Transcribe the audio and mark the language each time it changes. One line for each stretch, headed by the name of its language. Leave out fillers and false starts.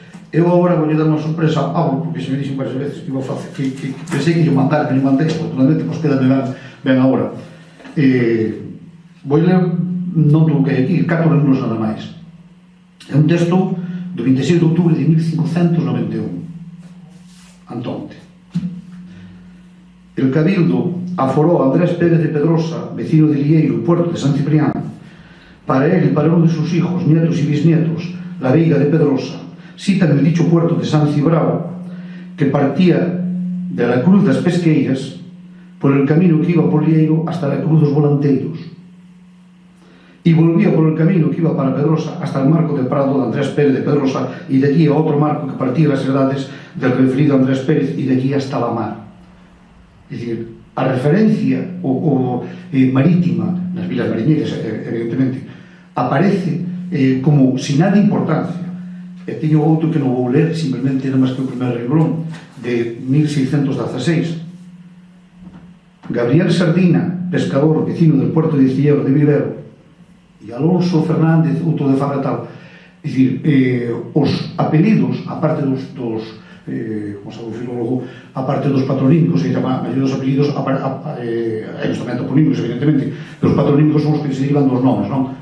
Galician: Eu agora vou dar unha sorpresa a Pablo, porque se me dixen varias veces que pensei que lle mandar, que lle mandei, afortunadamente, pois queda ben agora. Vou ler, non tuvo que hai aquí, 4 libros nada máis. É un texto do 26 de outubro de 1591, Antonte.
Spanish: El Cabildo aforó a Andrés Pérez de Pedrosa, vecino de Lieiro, puerto de San Ciprián, para él y para uno de sus hijos, nietos y bisnietos, la Veiga de Pedrosa, cita en el dicho puerto de San Cibrao, que partía de la Cruz das Pesqueiras por el camino que iba por Lieiro hasta la Cruz dos Volanteiros, y volvía por el camino que iba para Pedrosa hasta el marco de Prado de Andrés Pérez de Pedrosa, y de allí a otro marco que partía las edades del referido Andrés Pérez, y de allí hasta la mar. Es decir,
Galician: a referencia marítima nas vilas mariñeiras, evidentemente, aparece
Spanish: como sin nada de importancia.
Galician: E teño outro que non vou ler, simplemente non máis que o primeiro librón de 1616.
Spanish: Gabriel Sardina, pescador, vecino del puerto de Cilleiro de Vivero, e Alonso Fernández,
Galician: outro de
Spanish: Fabretal.
Galician: É dicir, os apelidos, aparte dos como sabe o filólogo, aparte dos patronímicos, e a maioria dos apelidos hai tamén toponímicos, evidentemente, pero os patronímicos son os que se derivan dos nomes, non?